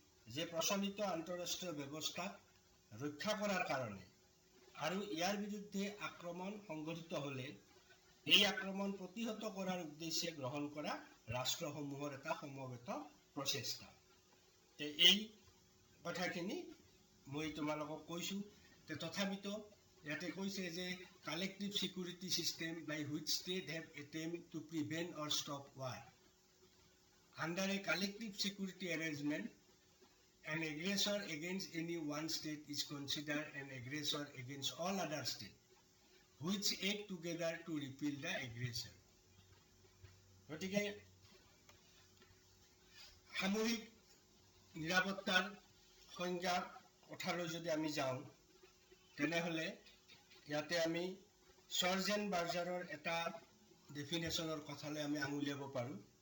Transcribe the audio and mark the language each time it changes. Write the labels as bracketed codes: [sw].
[as] যে প্ৰচলিত আন্তঃৰাষ্ট্ৰীয় ব্যৱস্থাক ৰক্ষা কৰাৰ কাৰণে আৰু ইয়াৰ বিৰুদ্ধে আক্ৰমণ সংঘটিত হ'লে এই আক্ৰমণ প্ৰতিহত কৰাৰ উদ্দেশ্যে গ্ৰহণ কৰা ৰাষ্ট্ৰসমূহৰ এটা সমবেত প্ৰচেষ্টা। এই কথাখিনি মই তোমালোকক কৈছোঁ। তথাপিতো ইয়াতে কৈছে যে [en] Collective security system by which state have attempt to prevent or stop war. Under a collective security arrangement, an aggressor against any one state is considered an aggressor against all other states, which act together to repel the aggressor. [as] গতিকে সামূহিক নিৰাপত্তাৰ সংজ্ঞা কথালৈ যদি আমি যাওঁ, তেনেহ'লে ইয়াতে আমি চৰ্জেন বাৰ্জাৰৰ এটা ডেফিনেশ্যনৰ কথালৈ আমি আঙুলিয়াব পাৰোঁ।